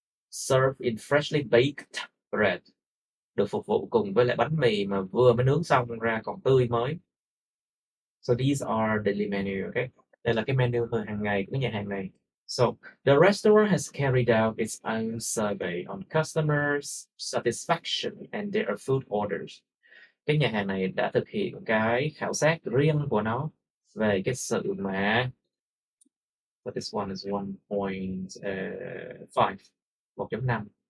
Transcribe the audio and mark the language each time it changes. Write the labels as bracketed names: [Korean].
[English] Served in freshly baked bread. [Vietnamese] Được phục vụ cùng với lại bánh mì mà vừa mới nướng xong ra còn tươi mới. [English] So these are daily menu, okay? [Vietnamese] Đây là cái menu hàng ngày của cái nhà hàng này. [English] So the restaurant has carried out its own survey on customers' satisfaction and their food orders. [Vietnamese] Cái nhà hàng này đã thực hiện cái khảo sát riêng của nó về cái sự mà [English] but this one is 1.5 1.5